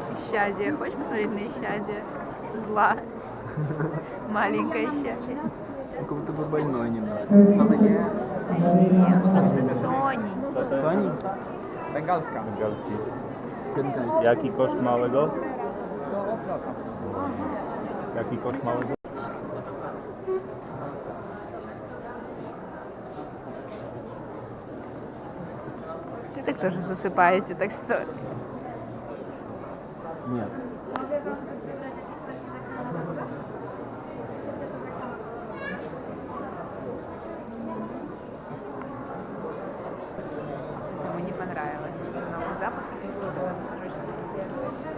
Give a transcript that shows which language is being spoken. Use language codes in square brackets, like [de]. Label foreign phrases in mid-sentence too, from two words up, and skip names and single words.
[ru] исчадие. Хочешь посмотреть на исчадие? Зла. Маленькое исчадие. Как будто бы больной немножко. Нет. Сони. Сони? Бенгалska. [pl] Bengalski. [ru] Бенгальский. [pl] Jaki koszt małego? Jaki koszt małego? [ru] Вы так тоже засыпаете, так что... Нет. Ему не понравилось, что много запаха какого-то, надо срочно исследовать.